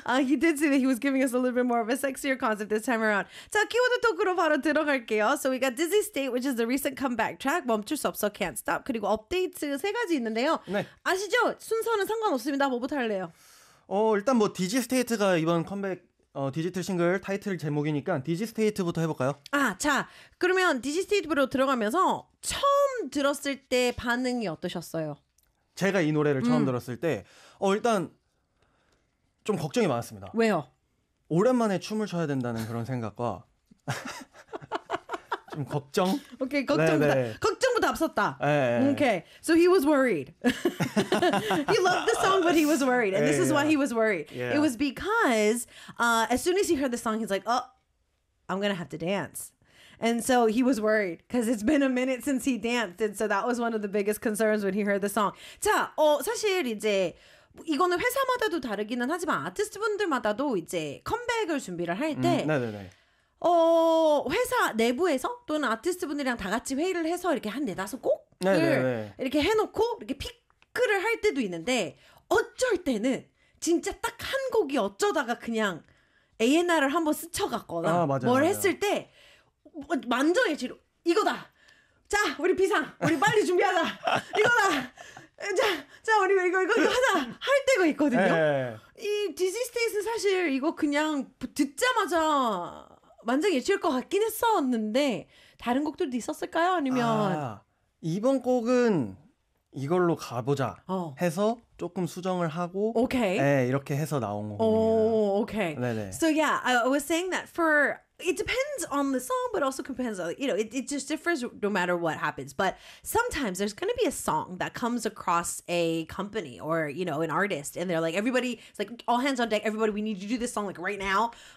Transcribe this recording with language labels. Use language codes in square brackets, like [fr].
[en] He did say that he was giving us a little bit more of a sexier concept this time around. [ko] 자, 키워드 토크로 바로 들어갈게요. [en] So we got Dizzy State, which is the recent comeback track, [ko] 멈출 수 없어, [en] can't stop, [ko] 그리고 업데이트 세 가지 있는데요. 네. 아시죠? 순서는 상관없습니다. 뭐부터 할래요? 일단 뭐 Dizzy State가 이번 컴백 디지털 싱글 타이틀 제목이니까 디지스테이트부터 해볼까요? 아, 자, 그러면 디지스테이트로 들어가면서 처음 들었을 때 반응이 어떠셨어요? 제가 이 노래를 처음 들었을 때 일단 좀 걱정이 많았습니다. 왜요? 오랜만에 춤을 춰야 된다는 그런 생각과 좀 걱정? 오케이, 걱정보다 네네. 걱정보다 앞섰다. 네네. [en] Okay, so he was worried. He loved the song, but he was worried. And this is why he was worried. Yeah. It was because as soon as he heard the song, he's like, oh, I'm going to have to dance. And so he was worried because it's been a minute since he danced. And so that was one of the biggest concerns when he heard the song. [ko] 자, 사실 이제 이거는 회사마다도 다르기는 하지만 아티스트분들마다도 이제 컴백을 준비를 할 때 회사 내부에서 또는 아티스트분들이랑 다 같이 회의를 해서 이렇게 한 네다섯 곡을 네네네. 이렇게 해놓고 이렇게 피크를 할 때도 있는데 어쩔 때는 진짜 딱 한 곡이 어쩌다가 그냥 A&R을 한번 스쳐갔거나 뭘 했을 때 완전히 지루 이거다 자 우리 비상 우리 빨리 준비하자 이거다 자 우리 이거 하자 할 때가 있거든요. 네. 이 디지스테이스 사실 이거 그냥 듣자마자 완전 예측일 것 같긴 했었는데 다른 곡들도 있었을까요? 아니면 이번 곡은 이걸로 가보자 해서 조금 수정을 하고 [en] okay. [ko] 네, 이렇게 해서 나온 거군요. [en] Okay. [ko] 네네. [en] So yeah, I was saying that for it depends on the song, but also depends on, you know, it just differs no matter what happens. But sometimes there's going to be a song that comes across a company or, you know, an artist, and they're like, everybody, it's like all hands on deck, everybody, we need you to do this song like right now.